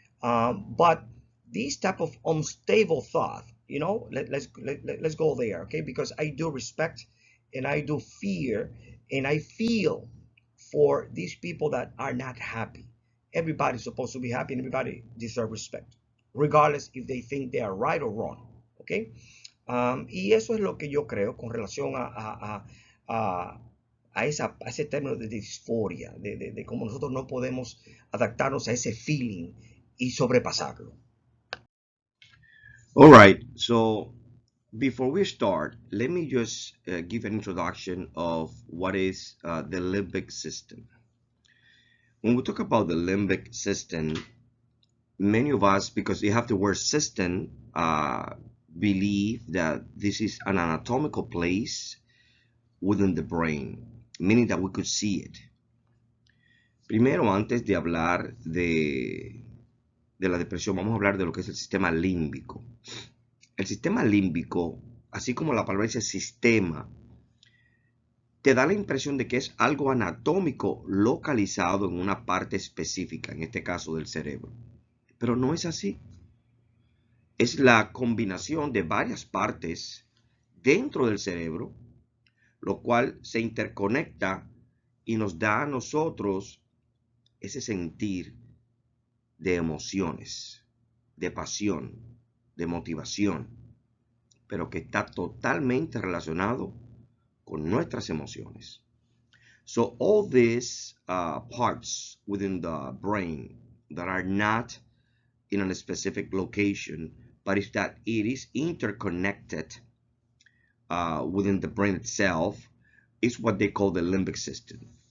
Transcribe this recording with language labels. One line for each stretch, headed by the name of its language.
English: But this type of unstable thought, you know, let's go there, okay, because I do respect and I do fear and I feel for these people that are not happy. Everybody's supposed to be happy and everybody deserves respect, regardless if they think they are right or wrong, okay.
Spanish: Y eso es lo que yo creo con relación a, a ese término de disforia, de cómo nosotros no podemos adaptarnos a ese feeling y sobrepasarlo.
English: All right, so before we start, let me just give an introduction of what is the limbic system. When we talk about the limbic system, many of us, because they have the word system, believe that this is an anatomical place within the brain, meaning that we could see it.
Spanish: Primero, antes de hablar de la depresión, vamos a hablar de lo que es el sistema límbico. El sistema límbico, así como la palabra dice sistema, te da la impresión de que es algo anatómico localizado en una parte específica, en este caso del cerebro. Pero no es así. Es la combinación de varias partes dentro del cerebro, lo cual se interconecta y nos da a nosotros ese sentir de emociones, de pasión, de motivación, pero que está totalmente relacionado con nuestras emociones.
English: So all these parts within the brain that are not in a specific location, but is that it is interconnected within the brain itself, is what they call the limbic system.